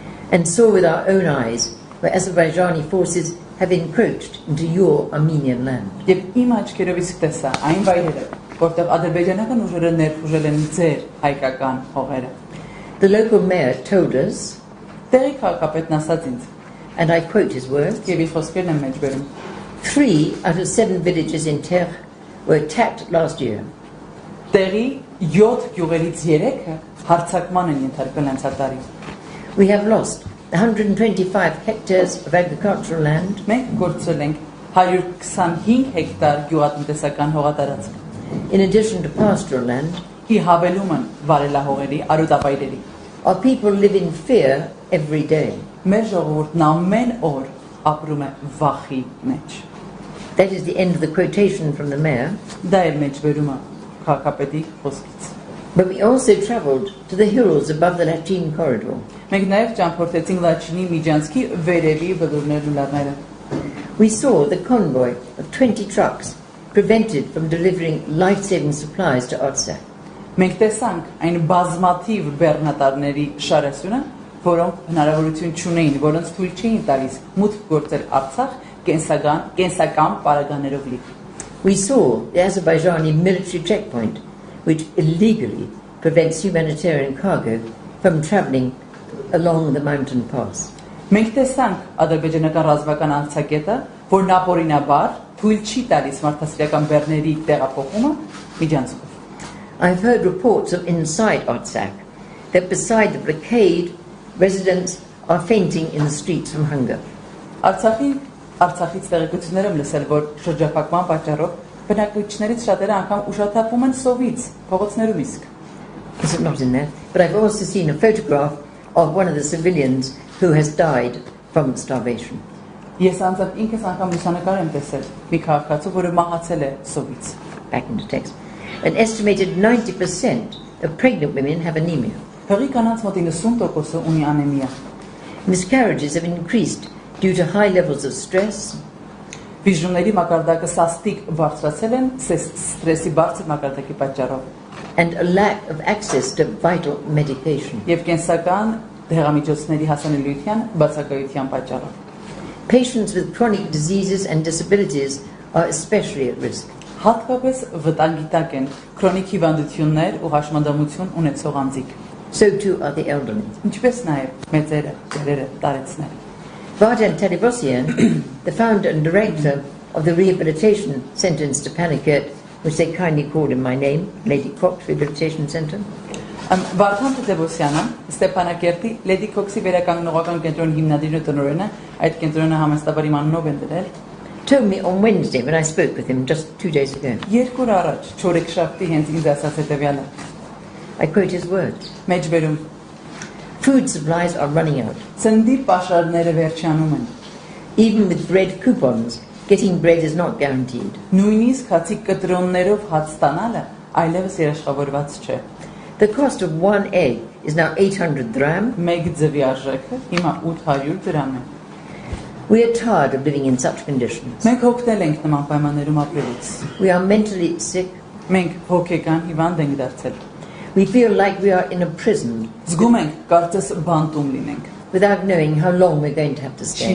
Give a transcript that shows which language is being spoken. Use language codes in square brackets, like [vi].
[en] And saw with our own eyes where Azerbaijani forces have encroached into your Armenian land. [hy] Եվ իմ աչքերովից տեսա այն վայրերը, որտեղ ադրբեջանական ուժերը ներխուժել են ձեր հայկական հողերը. [en] The local mayor told us [hy] տեղի քաղաքապետն ասաց ինձ [en] and I quote his words, [hy] Եվ իր խոսքերն եմ մեջ բերում. [en] 3 out of 7 villages in Ter were attacked last year. [hy] Տեղի 7 գյուղերից 3-ը հարձակման են ենթարկվել անցատարի։ [en] We have lost 125 hectares of agricultural land, [hy] Մենք կորցրել ենք 125 հեկտար գյուղատնտեսական հողատարածք։ [en] in addition to pastoral land. [hy] Ի հավելում են վարելահողերի, արուտապայրերի։ [en] Our people live in fear every day. [hy] Մեր ժողովուրդն ամեն օր ապրում է վախի մեջ։ [en] That is the end of the quotation from the mayor. [hy] Դա է մեջ բերումը քաղաքապետի խոսքից։ [en] But we also travelled to the hills above the latrine corridor. [hy] Մենք նաև ճամփորդեցինք Լաչինի միջանցքի վերևի բլուրներն ու լեռները։ [en] We saw the convoy of 20 trucks prevented from delivering life-saving supplies to Artsakh. [hy] Մենք տեսանք այն բազմաթիվ բեռնատարների շարասյունը, որոնք հնարավորություն չունեին, որոնց թույլ չէին տալիս մուտք գործել Արցախ կենսական պարագաներով լի։ [en] We saw the Azerbaijani military checkpoint, which illegally prevents humanitarian cargo from travelling along the mountain pass. [hy] Մենք տեսանք ադրբեջանական ռազմական անցակետը, որն ապօրինաբար թույլ չի տալիս մարդասիրական բեռների տեղափոխումը միջանցքով։ [en] I've heard reports of inside Artsakh that beside the blockade, residents are fainting in the streets from hunger. [hy] Artsakhից տեղեկություններ եմ լսել, որ շրջափակման պատճառով բնակիչներից շատերը անգամ ուշաթափվում են սովից, փողոցներում իսկ։ [en] Is it not in there? But I've also seen a photograph of one of the civilians who has died from starvation. [hy] Ես անձամբ ինքս անգամ լուսանկար եմ տեսել մի քաղաքացու, որը մահացել է սովից։ [en] Back in the text. An estimated 90% of pregnant women have anemia. [hy] Հղի կանանց մոտ 90%-ը ունի անեմիա։ [en] Miscarriages have increased due to high levels of stress. [hy] Վիժումների մակարդակը սաստիկ բարձրացել են ստրեսի բարձր մակարդակի պատճառով։ [en] And a lack of access to vital medication. [hy] Եվ կենսական դեղամիջոցների հասանելիության բացակայության պատճառով։ [en] Patients with chronic diseases and disabilities are especially at risk. [hy] Հատկապես վտանգի տակ են քրոնիկ հիվանդություններ ու հաշմանդամություն ունեցող անձիկ։ [en] So too are the elderly. [hy] Ինչպես նաև մեծերը, ծերերը, տարեցները։ [en] Vardan Talibosyan, the founder and director of the rehabilitation centre in Stepanakert, which they kindly called in my name, Lady Cox Rehabilitation Centre. [hy] Վարդան Տետևոսյանը Ստեփանակերտի Լեդի Քոքսի վերականգնողական կենտրոնի հիմնադիրն ու տնօրենը, այդ կենտրոնը համաստաբար իմ անունով են դրել, [en] told me on Wednesday when I spoke with him just 2 days ago. [hy] Երկու օր առաջ չորեքշաբթի հենց ինձ ասաց հետևյալը։ [en] I quote his words. [hy] Մեջ բերում. [en] Food supplies are running out. [hy] Ծննդի պաշարները վերջանում են։ [en] Even with bread coupons, getting bread is not guaranteed. [hy] Նույնիսկ հացի կտրոններով հաց ստանալը այլևս երաշխավորված չէ։ [en] The cost of one egg is now 800 dirham. [hy] Մեկ ձվի արժեքը հիմա 800 դրամ է։ [en] We are tired of living in such conditions. [hy] Մենք հոգնել ենք նման պայմաններում ապրելուց։ [en] We are mentally sick. [hy] Մենք հոգեկան հիվանդ ենք դարձել։ [en] We feel like we are in a prison. [hy] Զգում ենք կարծես բանտում լինենք։ [en] Without knowing how long we're going to have to stay.